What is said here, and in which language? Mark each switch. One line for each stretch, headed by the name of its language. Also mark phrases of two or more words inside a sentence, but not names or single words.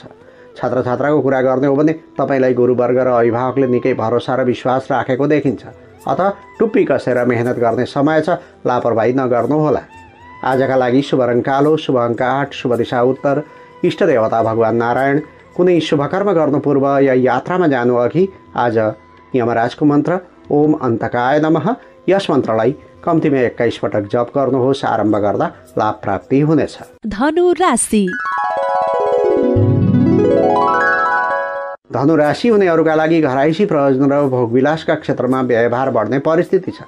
Nepali: छात्र छात्राको कुरा गर्ने हो भने तपाईँलाई गुरुवर्ग र अभिभावकले निकै भरोसा र विश्वास राखेको देखिन्छ। अत टुप्पी कसेर मेहनत गर्ने समय छ, लापरवाही नगर्नुहोला। आजका लागि शुभ रङ कालो, शुभ अङ्क 8, शुभ दिशा उत्तर, इष्ट देवता भगवान् नारायण। कुनै शुभ कर्म गर्नु पूर्व या यात्रामा जानु अघि आज यमराजको मन्त्र
Sanskrit: ओम अन्तकाय नमः
Nepali: यस मन्त्रलाई कम्तीमा 21 पटक जप गर्नुहोस्। आरम्भ गर्दा लाभ प्राप्ति हुनेछ। धनु राशि। धनु राशि हुनेहरूका लागि घराइसी प्रयोजन र भोगविलासका क्षेत्रमा व्यवहार बढ्ने परिस्थिति छ।